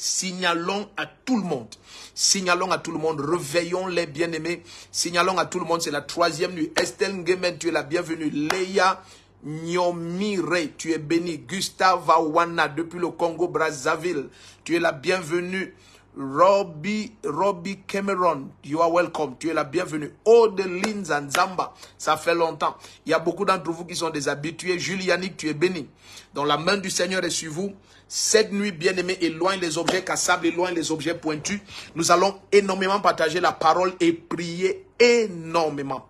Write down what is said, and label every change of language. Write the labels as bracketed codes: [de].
[fr] Signalons à tout le monde. Signalons à tout le monde. Réveillons les bien-aimés. Signalons à tout le monde, c'est la troisième nuit. Estelle Ngemen, tu es la bienvenue. Léa Nyomire, tu es béni. Gustave Awana, depuis le Congo-Brazzaville, tu es la bienvenue. [en] Robbie Cameron, you are welcome. [fr] Tu es la bienvenue. Odeline Zanzamba, ça fait longtemps. Il y a beaucoup d'entre vous qui sont des habitués. Julianique, tu es béni. Donc la main du Seigneur est sur vous. Cette nuit, bien-aimés, éloigne les objets cassables, éloigne les objets pointus. Nous allons énormément partager la parole et prier énormément.